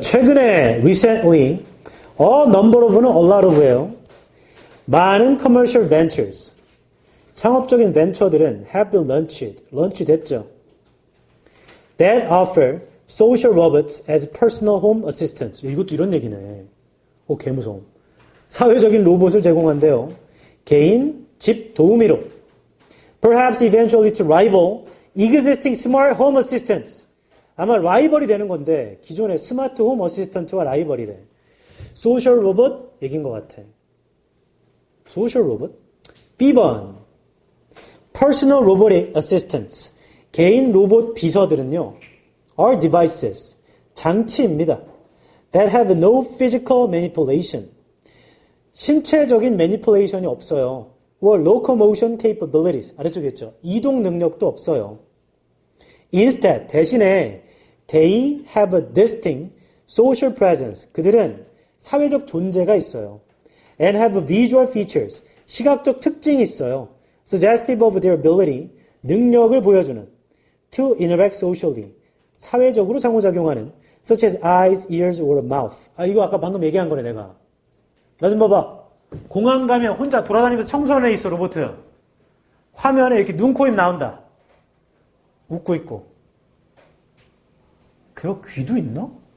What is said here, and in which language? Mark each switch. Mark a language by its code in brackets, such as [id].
[ko] 최근에, [en] recently, number of는 a lot of예요. 많은 commercial ventures. [ko] 상업적인 벤처들은 [en] have been launched [ko] 됐죠. [en] That offer social robots as personal home assistants. [ko] 이것도 이런 얘기네. 개무서움. 사회적인 로봇을 제공한대요. 개인, 집 도우미로. [en] Perhaps eventually to rival existing smart home assistants. [ko] 아마 라이벌이 되는 건데 기존의 스마트 홈 어시스턴트와 라이벌이래. 소셜 로봇 얘기인 것 같아. 소셜 로봇. B번. [en] Personal robotic assistants. [ko] 개인 로봇 비서들은요. [en] are devices. [ko] 장치입니다. [en] that have no physical manipulation. [ko] 신체적인 manipulation이 없어요. [en] or locomotion capabilities. [ko] 아래쪽에 있죠. 이동 능력도 없어요. [en] Instead, [ko] 대신에 [en] they have a distinct social presence. [ko] 그들은 사회적 존재가 있어요. [en] and have visual features. [ko] 시각적 특징이 있어요. [en] suggestive of their ability. [ko] 능력을 보여주는. [en] to interact socially. [ko] 사회적으로 상호작용하는. [en] such as eyes, ears, or mouth. [ko] 이거 아까 방금 얘기한 거네, 내가. 나 좀 봐봐. 공항 가면 혼자 돌아다니면서 청소하는 애 있어, 로봇. 화면에 이렇게 눈, 코, 입 나온다. 웃고 있고. 걔가 귀도 있나?